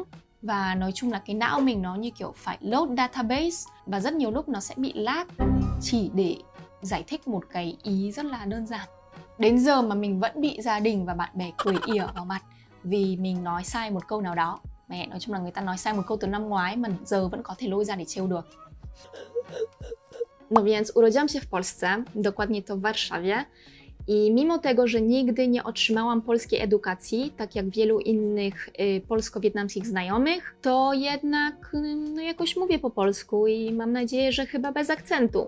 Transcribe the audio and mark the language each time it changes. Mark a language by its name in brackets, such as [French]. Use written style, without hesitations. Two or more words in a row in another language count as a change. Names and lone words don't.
[Vietnamese] Và nói chung là cái não mình nó như kiểu phải [English] load database, [Vietnamese] và rất nhiều lúc nó sẽ bị lag chỉ để giải thích một cái ý rất là đơn giản. Đến giờ mà mình vẫn bị gia đình và bạn bè cười ỉa vào mặt vì mình nói sai một câu nào đó. Mẹ, nói chung là người ta nói sai một câu từ năm ngoái mà giờ vẫn có thể lôi ra để trêu được. [Polish] No więc urodziłam się w Polsce, dokładnie to w Warszawie. I mimo tego, że nigdy nie otrzymałam polskiej edukacji, tak jak wielu innych polsko-wietnamskich znajomych, to jednak jakoś mówię po polsku i mam nadzieję, że chyba bez akcentu.